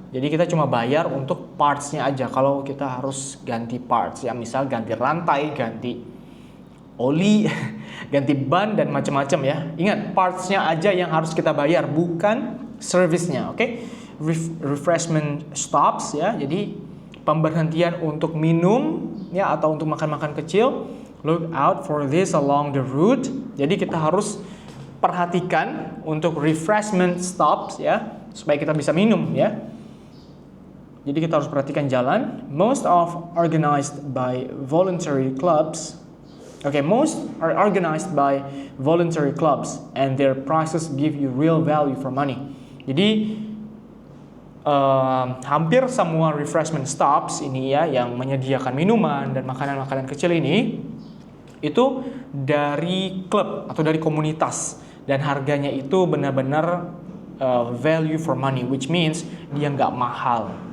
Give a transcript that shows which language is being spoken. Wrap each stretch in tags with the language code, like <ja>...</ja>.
<id>Jadi kita cuma bayar untuk partsnya aja. Kalau kita harus ganti parts ya, misal ganti rantai, ganti oli, ganti ban dan macam-macam ya. Ingat, parts-nya aja yang harus kita bayar, bukan service-nya, oke?</id> <en>Refreshment stops ya.</en> <id>Jadi pemberhentian untuk minum ya atau untuk makan-makan kecil.</id> <en>Look out for this along the route.</en> <id>Jadi kita harus perhatikan untuk refreshment stops ya, supaya kita bisa minum ya. Jadi kita harus perhatikan jalan.</id> <en>Most are organized by voluntary clubs. Most are organized by voluntary clubs and their prices give you real value for money.</en> <id>Jadi hampir semua refreshment stops ini ya yang menyediakan minuman dan makanan-makanan kecil ini itu dari klub atau dari komunitas dan harganya itu benar-benar</id> <en>value for money, which means</en> <id>dia nggak mahal.</id>